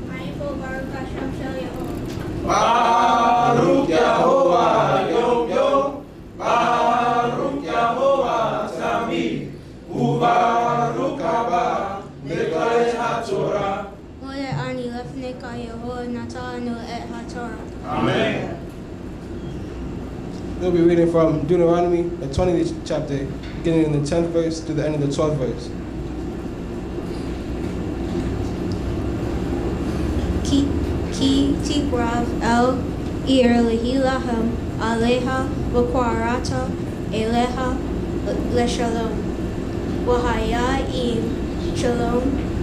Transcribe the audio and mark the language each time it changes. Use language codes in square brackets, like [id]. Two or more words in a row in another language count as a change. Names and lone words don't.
[he] ברוך יהוה יום יום, ברוך יהוה תמיד, וברוך אבא, לקראת התורה. Amen. [en] We'll be reading from Deuteronomy, the 20th chapter, beginning in the 10th verse to the end of the 12th verse. [he] כי תקרב אל עיר להלחם עליה וקראת אליה לשלום. והיה אם שלום.